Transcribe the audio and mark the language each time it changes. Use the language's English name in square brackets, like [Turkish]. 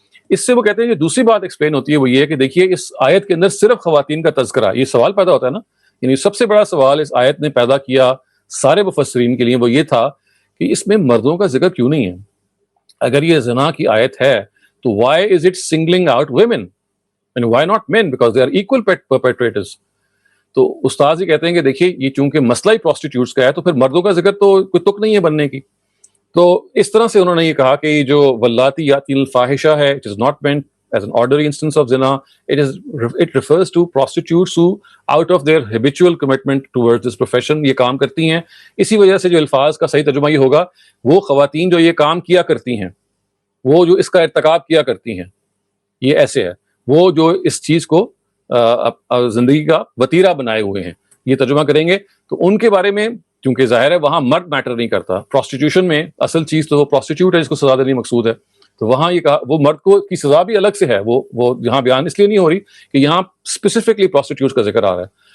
[Urdu] اس سے وہ کہتے ہیں کہ دوسری بات ایکسپلین ہوتی ہے وہ یہ ہے کہ دیکھیے اس آیت کے اندر صرف خواتین کا تذکرہ، یہ سوال پیدا ہوتا ہے نا، یعنی سب سے بڑا سوال اس آیت نے پیدا کیا سارے مفسرین کے لیے وہ یہ تھا کہ اس میں مردوں کا ذکر کیوں نہیں ہے؟ اگر یہ زنا کی آیت ہے تو [English] why is it singling out women and why not men because they are equal perpetrators. [Urdu] تو استاذ ہی کہتے ہیں کہ دیکھیے یہ چونکہ مسئلہ ہی پروسٹیٹیوٹس کا ہے تو پھر مردوں کا ذکر تو کوئی تک نہیں ہے بننے کی. تو اس طرح سے انہوں نے یہ کہا کہ یہ جو واللاتی یاتین الفاحشہ ہے [English] it is not meant as an ordinary instance of zina, it refers to prostitutes who out of their habitual commitment towards this profession [Urdu] یہ کام کرتی ہیں. اسی وجہ سے جو الفاظ کا صحیح ترجمہ یہ ہوگا وہ خواتین جو یہ کام کیا کرتی ہیں، وہ جو اس کا ارتکاب کیا کرتی ہیں، یہ ایسے ہے وہ جو اس چیز کو زندگی کا وتیرہ بنائے ہوئے ہیں، یہ ترجمہ کریں گے. تو ان کے بارے میں کیونکہ ظاہر ہے وہاں مرد میٹر نہیں کرتا، پروسٹیٹیوشن میں اصل چیز تو وہ پروسٹیٹیوٹ ہے جس کو سزا دینی مقصود ہے، تو وہاں یہ کہا وہ مرد کو کی سزا بھی الگ سے ہے، وہ یہاں بیان اس لیے نہیں ہو رہی کہ یہاں اسپیسیفکلی پروسٹیٹیوٹ کا ذکر آ رہا ہے.